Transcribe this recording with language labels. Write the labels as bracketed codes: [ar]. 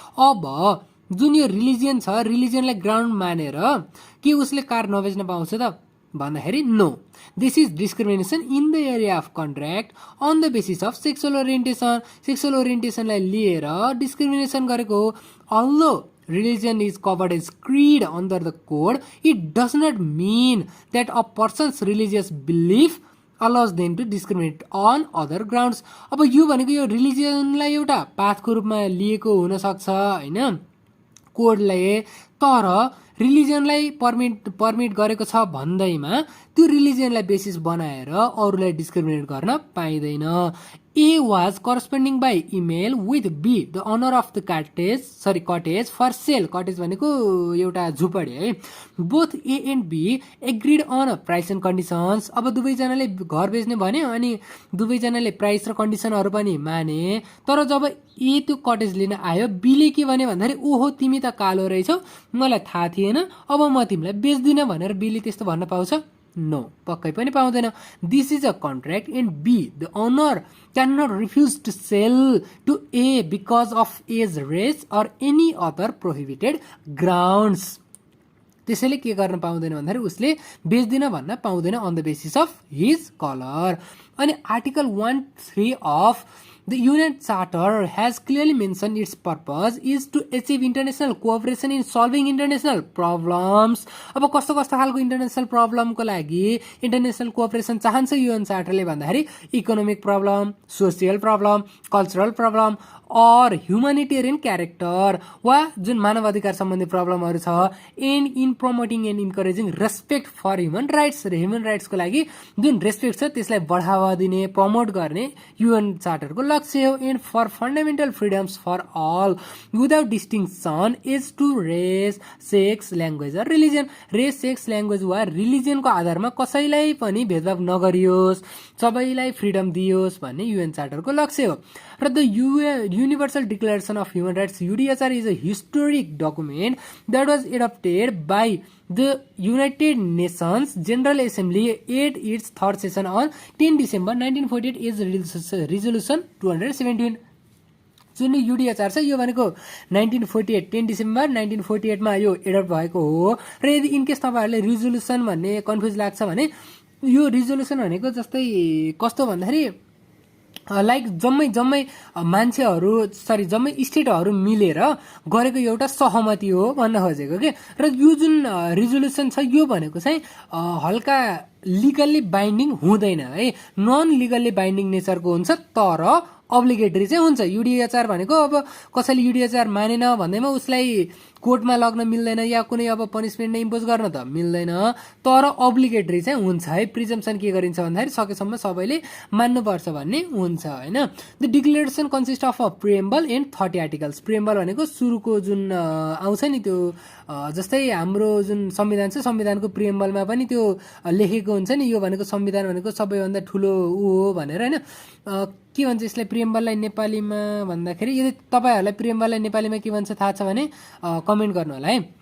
[ne] अब जुन यो रिलिजन छ रिलिजनलाई ग्राउन्ड मानेर के उसले कार नबेच्न पाउँछ त? भन्दाखेरि [en] No, this is discrimination in the area of contract on the basis of sexual orientation. [ne] Sexual ओरिएन्टेसनलाई लिएर डिस्क्रिमिनेसन गरेको हो। [en] Although religion is covered as creed under the code, it does not mean that a person's religious belief allows them to discriminate on other grounds। [ne] अब यो भनेको यो रिलिजियनलाई एउटा पाथको रूपमा लिएको हुन सक्छ हैन कोडले, तर रिलिजियनलाई पर्मिट गरेको छ भन्दैमा त्यो रिलिजियनलाई बेसिस बनाएर अरूलाई डिस्क्रिमिनेट गर्न पाइँदैन। [en] A was corresponding by email with B, the owner of the cottage for sale। [ne] Cottage भनेको एउटा झुपडी है। [en] Both A and B agreed on price and conditions। [ne] अब दुवैजनाले घर बेच्ने भन्यो अनि दुवैजनाले प्राइस र कन्डिसनहरू पनि माने। तर जब ए त्यो कटेज लिन आयो, बीले के भन्यो भन्दाखेरि ओहो तिमी त कालो रहेछौ, मलाई थाहा थिएन, अब म तिमीलाई बेच्दिन भनेर बीले त्यस्तो भन्न पाउँछ? नो, पक्कै पनि पाउँदैन। [en] This is a contract and B the owner can not refuse to sell to A because of age, race or any other prohibited grounds. [ne] त्यसैले के गर्न पाउँदैन भन्दाखेरि उसले बेच्दिन भन्न पाउँदैन [en] On the basis of his colour. अनि article 1(3) of The UN Charter has clearly mentioned its purpose is to achieve international cooperation in solving international problems। [ne] अब कस्तो कस्तो खालको इन्टरनेसनल प्रब्लमको लागि इन्टरनेसनल कोअपरेसन चाहन्छ UN चार्टरले भन्दाखेरि economic problem, social problem, cultural problem और ह्युमानिटेरियन character वा जुन मानव अधिकार सम्बन्धी प्रब्लमहरू छ, [en] And in promoting and encouraging respect for human rights. [ne] र ह्युमन राइट्सको लागि जुन रेस्पेक्ट छ त्यसलाई बढावा दिने, प्रमोट गर्ने UN चार्टरको लक्ष्य हो। [en] And for fundamental freedoms for all without distinction as to race, sex, language र religion. [ne] रेस, सेक्स, ल्याङ्ग्वेज वा रिलिजनको आधारमा कसैलाई पनि भेदभाव नगरियोस्, सबैलाई फ्रिडम दियोस् भन्ने UN चार्टरको लक्ष्य हो। [en] र the Universal Declaration of Human Rights UDHR is a historic document that was adopted by the United Nations General Assembly at its third session on 10 December 1948 is Resolution 217। [ne] जुन युडिएचआर छ यो भनेको 1948 10 डिसेम्बर 1948 मा यो एडप्ट भएको हो। र यदि इनकेस तपाईहरुले रिजोल्युसन भन्ने कन्फ्युज लाग्छ भने यो रिजोल्युसन भनेको जस्तै कस्तो भन्दाखेरि लाइक जम्मै मान्छेहरू जम्मै स्टेटहरू मिलेर गरेको एउटा सहमति हो भन्न खोजेको के। र यो जुन रिजोल्युसन छ यो भनेको चाहिँ हल्का लिगल्ली बाइन्डिङ हुँदैन है, नन लिगल्ली बाइन्डिङ नेचरको हुन्छ, तर अब्लिगेटरी चाहिँ हुन्छ। युडिएचआर भनेको अब कसैले युडिएचआर मानेन भन्दैमा उसलाई कोर्टमा लग्न मिल्दैन या कुनै अब पनिसमेन्ट नै इम्पोज गर्न त मिल्दैन, तर अब्लिगेटरी चाहिँ हुन्छ है। प्रिजम्पसन के गरिन्छ भन्दाखेरि सकेसम्म सबैले मान्नुपर्छ भन्ने हुन्छ हैन। [en] The declaration consist of a preamble and 30 articles. [ne] Preamble भनेको सुरुको जुन आउँछ नि त्यो जस्तै हाम्रो जुन संविधान छ, संविधानको प्रिएम्बलमा पनि त्यो लेखेको हुन्छ नि, यो भनेको संविधान भनेको सबैभन्दा ठुलो ऊ हो भनेर हैन। के भन्छ यसलाई प्रिएम्बललाई नेपालीमा भन्दाखेरि, यदि तपाईहरुलाई प्रिएम्बललाई नेपालीमा के भन्छ थाहा छ भने कमेन्ट गर्नु होला है।